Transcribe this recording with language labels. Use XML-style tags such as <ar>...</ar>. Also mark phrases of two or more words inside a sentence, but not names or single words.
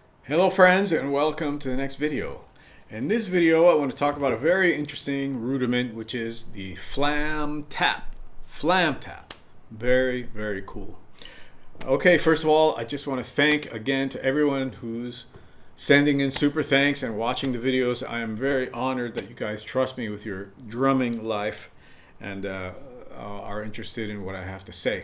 <en>Hello friends, and welcome to the next video. In this video I want to talk about a very interesting rudiment, which is the flam tap. Flam tap. Very, very cool. Okay, first of all, I just want to thank again to everyone who's sending in super thanks and watching the videos. I am very honored that you guys trust me with your drumming life and are interested in what I have to say.</en>